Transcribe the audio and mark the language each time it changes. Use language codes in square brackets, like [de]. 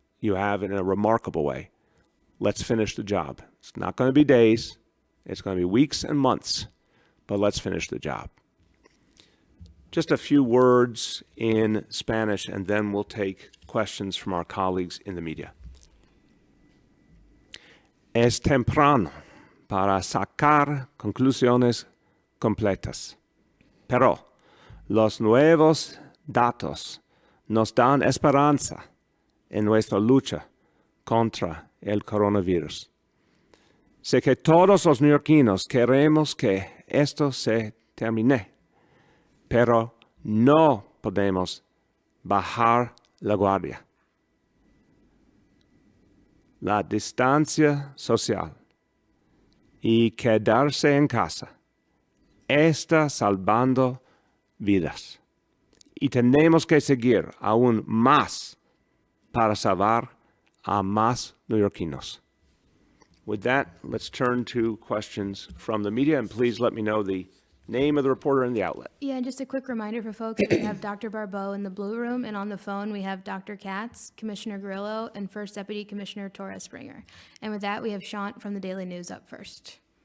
[en] You have in a remarkable way. Let's finish the job. It's not going to be days. It's going to be weeks and months, but let's finish the job. Just a few words in Spanish, and then we'll take questions from our colleagues in the media. [es] Es temprano para sacar conclusiones completas, pero los nuevos datos nos dan esperanza en nuestra lucha contra el coronavirus. Sé que todos los neoyorquinos queremos que esto se termine, pero no podemos bajar la guardia. La distancia social y quedarse en casa está salvando vidas y tenemos que seguir aún más para salvar a más neoyorquinos. [en] With that, let's turn to questions from the media, and please let me know the name of the reporter and the outlet. Yeah, and just a quick reminder for folks, we have Dr. Barbeau in the blue room, and on the phone we have Dr. Katz, Commissioner Grillo, and First Deputy Commissioner Torres Springer. And with that, we have Shant from the Daily News up first.